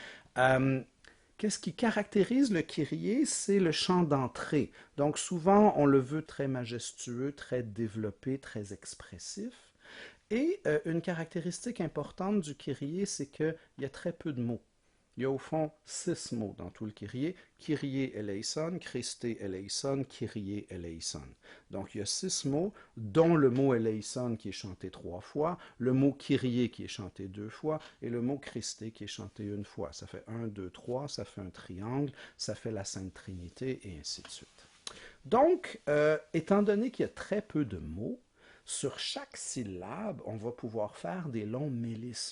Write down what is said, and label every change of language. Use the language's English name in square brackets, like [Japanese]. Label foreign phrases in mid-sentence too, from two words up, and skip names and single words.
[French] Qu'est-ce qui caractérise le kyrie? C'est le chant d'entrée. Donc souvent, on le veut très majestueux, très développé, très expressif. Et une caractéristique importante du kyrie, c'est qu'il y a très peu de mots. Il y a au fond 6 mots dans tout le Kyrie. [Greek] Kyrie eleison, Christe eleison, Kyrie eleison. [French] Donc il y a 6 mots, dont le mot eleison qui est chanté 3 fois, le mot Kyrie qui est chanté 2 fois, et le mot Christe qui est chanté 1 fois. Ça fait 1, 2, 3, ça fait un triangle, ça fait la Sainte Trinité, et ainsi de suite. Donc, étant donné qu'il y a très peu de mots, sur chaque syllabe, on va pouvoir faire des longs mélismes.